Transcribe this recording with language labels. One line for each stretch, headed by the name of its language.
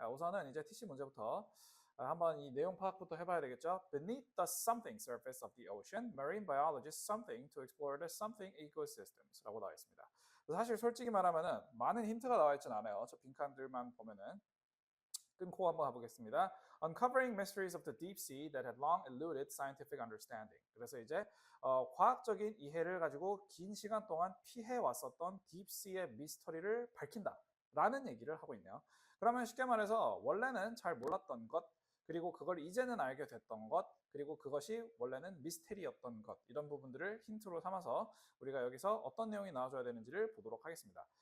Korean: 우선은 이제 TC 문제부터 한번 이 내용 파악부터 해봐야 되겠죠.
English: Beneath the something surface of the ocean, marine biologists something to explore the something ecosystems라고
Korean: 나와 있습니다. 사실 솔직히 말하면은 많은 힌트가 나와 있진 않아요. 저 빈칸들만 보면은 끊고 한번 가보겠습니다.
English: Uncovering mysteries of the deep sea that had long eluded scientific understanding.
Korean: 그래서 이제 과학적인 이해를 가지고 긴 시간 동안 피해 왔었던 딥시의 미스터리를 밝힌다라는 얘기를 하고 있네요. 그러면 쉽게 말해서 원래는 잘 몰랐던 것, 그리고 그걸 이제는 알게 됐던 것, 그리고 그것이 원래는 미스테리였던 것, 이런 부분들을 힌트로 삼아서 우리가 여기서 어떤 내용이 나와줘야 되는지를 보도록 하겠습니다.